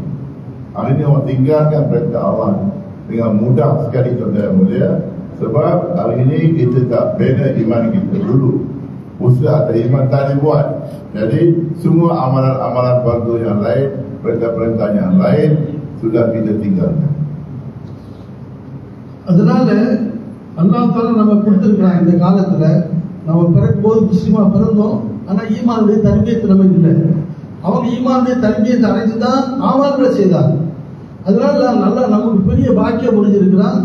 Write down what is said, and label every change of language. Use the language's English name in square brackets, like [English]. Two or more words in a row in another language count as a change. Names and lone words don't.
[Malay] Hari ini orang tinggalkan perintah Allah dengan mudah sekali, tuan-tuan yang mulia. Sebab hari ini kita tak bina iman kita dulu, usaha atas iman tak dibuat. Jadi semua amalan-amalan fardu yang lain, perintah-perintah yang lain sudah kita tinggalkan. [Tamil] அதனால அல்லாஹ் தஆலா நம்ம கொடுத்திருக்கிறான். இந்த காலத்துல நம்ம பிறக்கும்போது முஸ்லிமா பிறந்தோம், ஆனா ஈமானுடைய தர்பியத்து நமக்கு இல்லை. அவங்க ஈமானுடைய தர்பியத்தை அடைந்துதான் ஆமால்களை செய்தாங்க. அதனால நல்லா நமக்கு பெரிய பாக்கியம் முடிஞ்சிருக்கிறான்.